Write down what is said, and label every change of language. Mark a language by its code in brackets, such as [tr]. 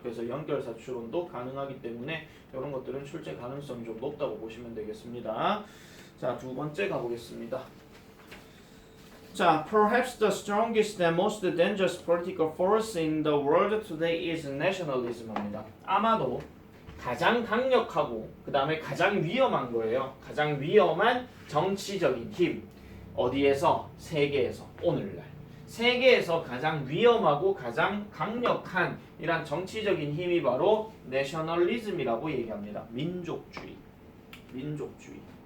[ko] 그래서 연결사 추론도 가능하기 때문에 이런 것들은 출제 가능성이 좀 높다고 보시면 되겠습니다. 자, 두 번째 가보겠습니다. [en] 자, perhaps the strongest and most dangerous political force in the world today is nationalism입니다. [ko] 아마도 가장 강력하고 그 다음에 가장 위험한 거예요. 가장 위험한 정치적인 힘. 어디에서? 세계에서. 오늘날. 세계에서 가장 위험하고 가장 강력한 이란 정치적인 힘이 바로 내셔널리즘이라고 얘기합니다. 민족주의. 민족주의.